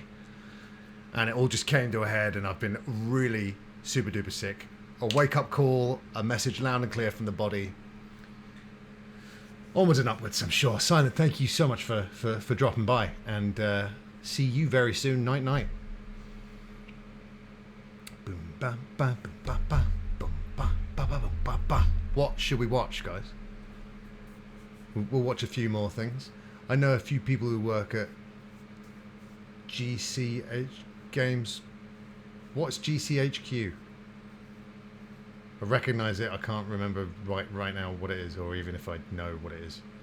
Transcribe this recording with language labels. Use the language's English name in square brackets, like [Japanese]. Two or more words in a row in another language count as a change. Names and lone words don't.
[English] And it all just came to a head and I've been really super duper sick. A wake-up call, a message loud and clear from the body. Onwards and upwards, I'm sure. Silent, thank you so much for dropping by. And see you very soon. Night, night. Boom, ba, ba, boom, ba, ba, boom, ba, ba, ba, boom, ba, ba. What should we watch, guys? We'll watch a few more things. I know a few people who work at GCH Games. What's GCHQ? I recognise it. I can't remember right now what it is, or even if I know what it is.